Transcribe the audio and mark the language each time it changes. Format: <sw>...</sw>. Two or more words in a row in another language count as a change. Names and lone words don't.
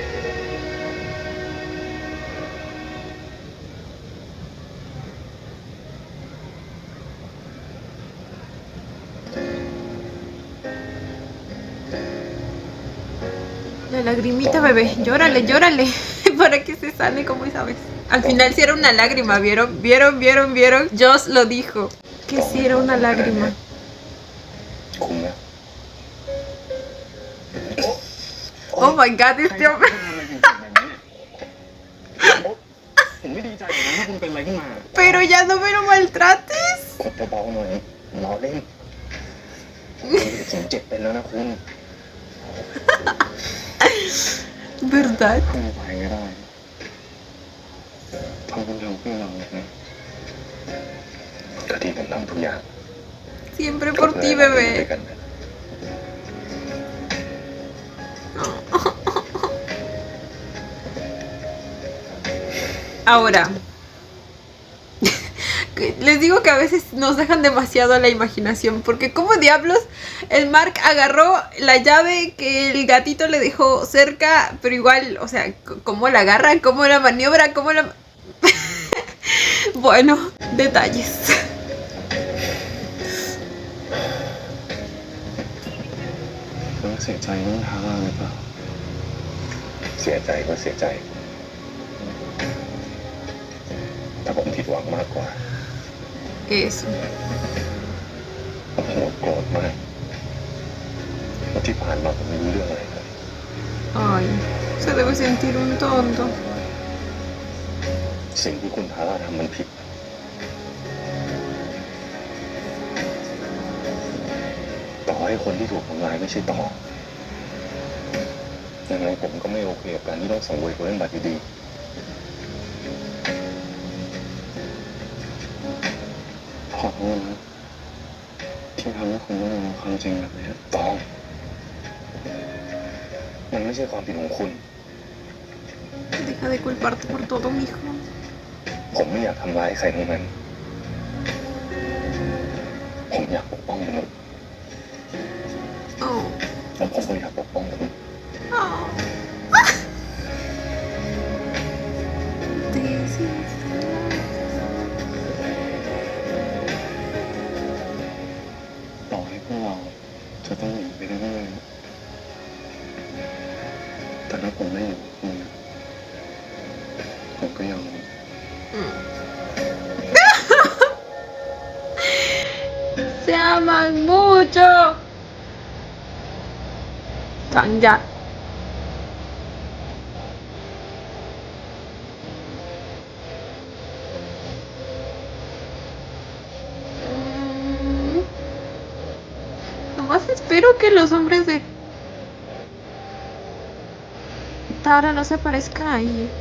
<es>La lagrimita, bebé, llórale, llórale, para que se sane como esa vez. Al final sí era una lágrima, ¿vieron? ¿Vieron? Joss lo dijo, que sí era una lágrima.</es> <th>คุ้มนะ</th> <en>Oh my god,</en> <es>este hombre.</es> <th>ผมไม่ดีใจนะถ้าคุณเป็นอะไรขึ้นมา</th> <es>Pero ya no me lo maltrates.</es> <th>กดเบาๆหน่อยล้อเล่นผมเจ็บเป็นแล้วนะคุณ</th> <es>¿Verdad?</es> <th>คุณไปก็ได้ทำคุณทำเพื่อเรานะก็ที่ผมทำทุกอย่าง</th> <es>Siempre por ti,</es> <th>ด้วย</th> <es>bebé.</es> <th>กันนะ</th> <es>Ahora, les digo que a veces nos dejan demasiado a la imaginación, porque como diablos el Mark agarró la llave que el gatito le dejó cerca, pero igual, o sea, cómo la agarra, cómo la maniobra, cómo la... Bueno, detalles.</es> <th>แล้วเสียใจน้องทาร่าหรือเปล่าเสียใจก็เสียใจแต่ผมผิดหวังมากกว่า</th> <es>Eso.</es> <th>ผมโกรธมากเพราะที่ผ่านมาผมไม่รู้เรื่องอะไรเลย</th> <es>Ay, se debe sentir un tonto.</es> <th>สิ่งที่คุณทาร่าทำมันผิดต่อให้คนที่ถูกทำร้ายไม่ใช่ต่อยังไงผมก็ไม่โอเคกับการที่ต้องสังเวยคนเล่นบัตรอยู่ดีขอโทษนะที่ทำให้คุณต้องรู้ความจริงแบบนี้ต้องมันไม่ใช่ความผิดของคุณ</th> <es>Deja de culparte por todo, mijo.</es> <th>ผมไม่อยากทำร้ายใครทั้งนั้น ผมอยากปกป้องมนุษย์ Oh. แล้วผมก็อยากปกป้องคุณ</th> <en>Oh. This is</en> <th>ต่อให้พวกเราจะต้องหนีไปเรื่อยๆแต่ถ้าผมไม่อยู่กับคุณผมก็ยอม</th> <es>Se aman mucho. Tanja. Nomás espero que los hombres de Tara no se aparezcan ahí.</es>